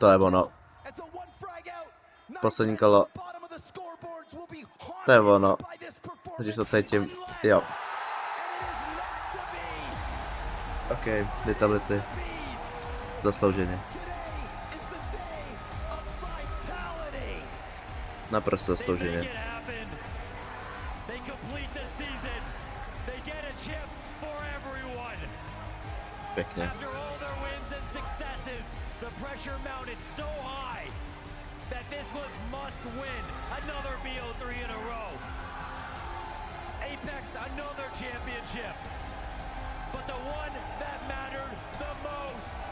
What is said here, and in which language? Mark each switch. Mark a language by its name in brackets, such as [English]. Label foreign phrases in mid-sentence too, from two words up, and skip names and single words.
[Czech] To je ono. [English] and so one frag out. [Czech] Poslední kolo. [English] Bottom of the scoreboards will be [Czech] To je ono. Teď už to cítím. Jo. OK, vitality. Zaslouženě. Naprosto zaslouženě. Pěkně. [English] Apex, another championship. But the one that mattered the most.